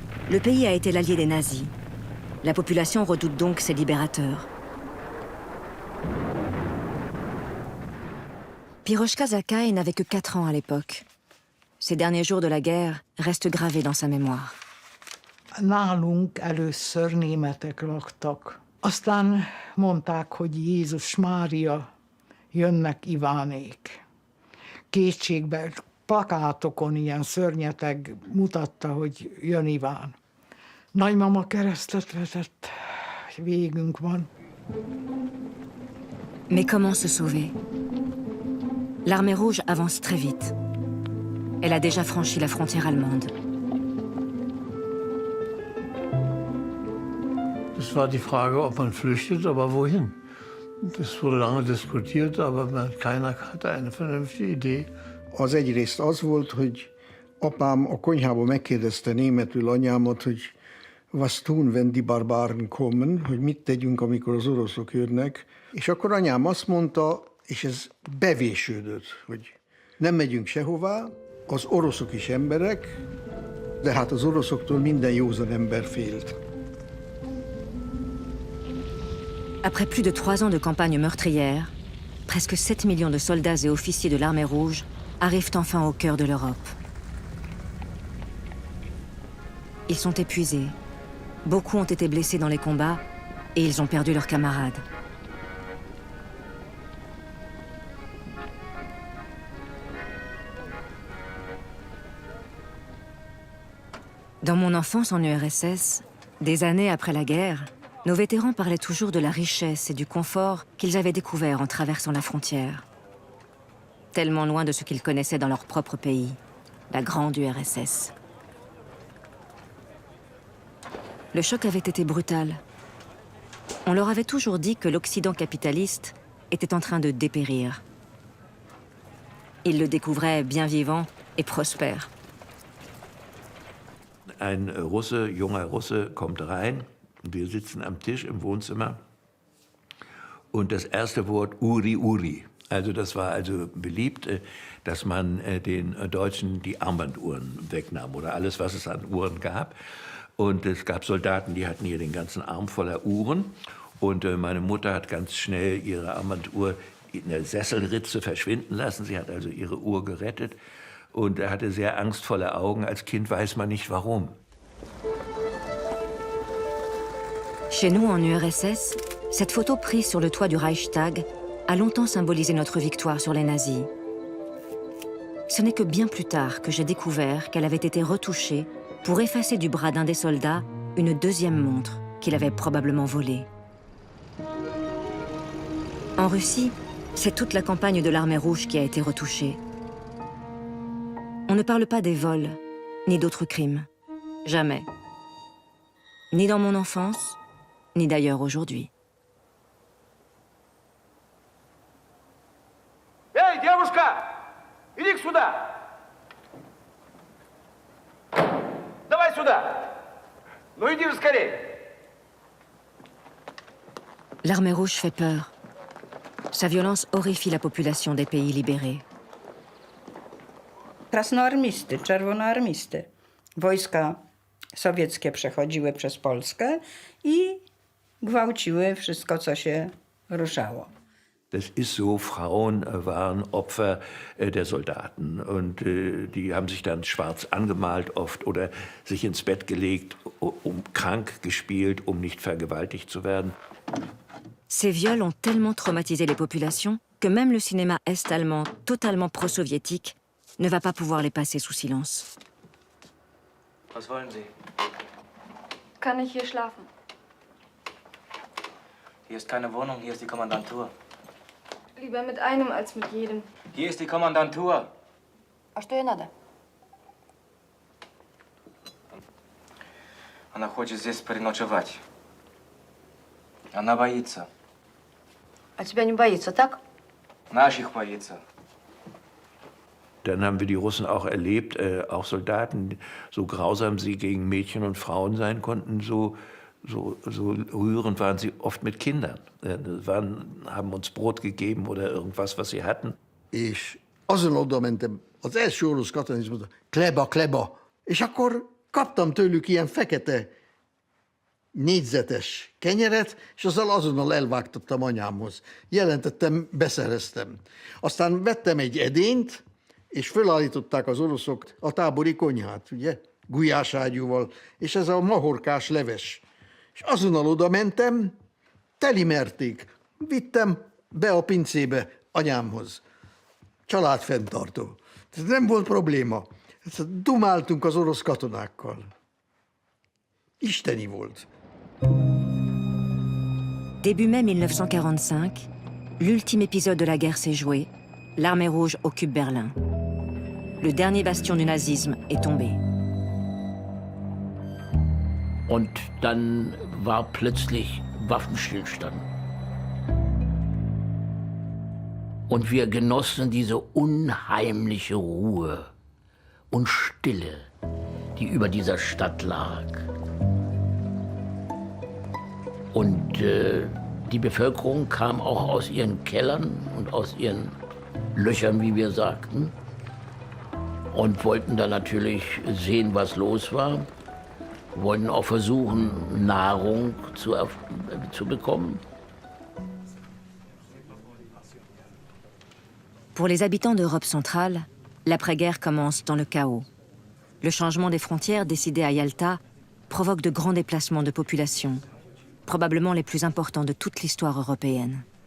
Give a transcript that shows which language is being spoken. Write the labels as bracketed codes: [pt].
[fr] Le pays a été l'allié des nazis. La population redoute donc ses libérateurs. Piroshka Zakhaï n'avait que 4 ans à l'époque. Ces derniers jours de la guerre restent gravés dans sa mémoire. [hu] Nálunk először németek laktak. Aztán mondták, hogy Jézus Mária, jönnek Ivánék. Kétségbe, plakátokon ilyen szörnyeteg mutatta, hogy jön Iván. Nagymama keresztet vetett, végünk van. [fr] Mais comment se sauver? L'armée rouge avance très vite. elle a déjà franchi la frontière allemande. [de] Es war die Frage, ob man flüchtet, aber wohin? Das wurde lange diskutiert, aber keiner hatte eine vernünftige Idee. [hu] Az egyrészt az volt, hogy apám a konyhába megkérdezte németül anyámat, hogy [de] was tun, wenn die Barbaren kommen, [hu] hogy mit tegyünk, amikor az oroszok jönnek. És akkor anyám azt mondta, és ez bevésődött, hogy nem megyünk sehová, az oroszok is emberek, de hát az oroszoktól minden józan ember félt. [fr] Après plus de 3 ans de campagne meurtrière, presque 7 millions de soldats et officiers de l'armée rouge arrivent enfin au cœur de l'Europe. Ils sont épuisés. Beaucoup ont été blessés dans les combats et ils ont perdu leurs camarades. Dans mon enfance en URSS, des années après la guerre, nos vétérans parlaient toujours de la richesse et du confort qu'ils avaient découvert en traversant la frontière. Tellement loin de ce qu'ils connaissaient dans leur propre pays, la grande URSS. Le choc avait été brutal. On leur avait toujours dit que l'Occident capitaliste était en train de dépérir. Ils le découvraient bien vivant et prospère. Ein Russe, junger Russe, kommt rein. Wir sitzen am Tisch im Wohnzimmer. Und das erste Wort Uri, Uri. Also das war also beliebt, dass man den Deutschen die Armbanduhren wegnahm oder alles, was es an Uhren gab. Und es gab Soldaten, die hatten hier den ganzen Arm voller Uhren. Und meine Mutter hat ganz schnell ihre Armbanduhr in der Sesselritze verschwinden lassen. Sie hat also ihre Uhr gerettet. Und er hatte sehr angstvolle Augen. Als Kind weiß man nicht, warum. Chez nous, en URSS, cette photo prise sur le toit du Reichstag a longtemps symbolisé notre victoire sur les nazis. Ce n'est que bien plus tard que j'ai découvert qu'elle avait été retouchée pour effacer du bras d'un des soldats une deuxième montre qu'il avait probablement volée. En Russie, c'est toute la campagne de l'armée rouge qui a été retouchée. On ne parle pas des vols, ni d'autres crimes. Jamais. Ni dans mon enfance, ni d'ailleurs aujourd'hui. [ru] Эй, девушка! Иди сюда! Давай сюда! Ну иди же скорее! [fr] L'armée rouge fait peur. Sa violence horrifie la population des pays libérés. [pl] Krasnoarmisty, czerwonoarmisty. Wojska sowieckie przechodziły przez Polskę i gwałciły wszystko, co się ruszało. [de] Das ist so, Frauen waren Opfer der Soldaten und die haben sich dann schwarz angemalt oft oder sich ins Bett gelegt, krank gespielt, nicht vergewaltigt zu werden. [fr] Ces viols ont tellement traumatisé les populations que même le cinéma est-allemand, totalement pro-soviétique, ne va pas pouvoir les passer sous silence. [de] Was wollen Sie? Kann ich hier schlafen? Hier ist keine Wohnung, hier ist die Kommandantur. Lieber mit einem als mit jedem. Hier ist die Kommandantur. [ru] А что ей надо? Она хочет здесь переночевать. Она боится. А тебя не боится, так? Наших боится. [de] Dann haben wir die Russen auch erlebt, auch Soldaten, so grausam sie gegen Mädchen und Frauen sein konnten, so rührend waren sie oft mit Kindern. Haben uns Brot gegeben oder irgendwas, was sie hatten. [hu] És azon oda mentem, az első orosz katona is mondta, kleba, kleba. És akkor kaptam tőlük ilyen fekete négyzetes kenyeret, és azzal azonnal elvágtattam anyámhoz. Jelentettem, beszereztem. Aztán vettem egy edényt, és fölállították az oroszok a tábori konyhát, ugye, gulyáságyúval, és ez a mahorkás leves. És azonnal oda mentem, telimerték. Vittem be a pincébe anyámhoz. Családfenntartó. Ez nem volt probléma. Dumáltunk az orosz katonákkal. Isteni volt. [fr] Début mai 1945, l'ultime épisode de la guerre s'est joué. L'armée rouge occupe Berlin. le dernier bastion du nazisme est tombé. [de] Und dann war plötzlich Waffenstillstand. Und wir genossen diese unheimliche Ruhe und Stille, die über dieser Stadt lag. Und die Bevölkerung kam auch aus ihren Kellern und aus ihren Löchern, wie wir sagten, und wollten dann natürlich sehen, was los war. Wollten auch versuchen, Nahrung zu bekommen. [fr] Pour les habitants d'Europe centrale, l'après-guerre commence dans le chaos. Le changement des frontières décidé à Yalta provoque de grands déplacements de population, probablement les plus importants de toute l'histoire européenne.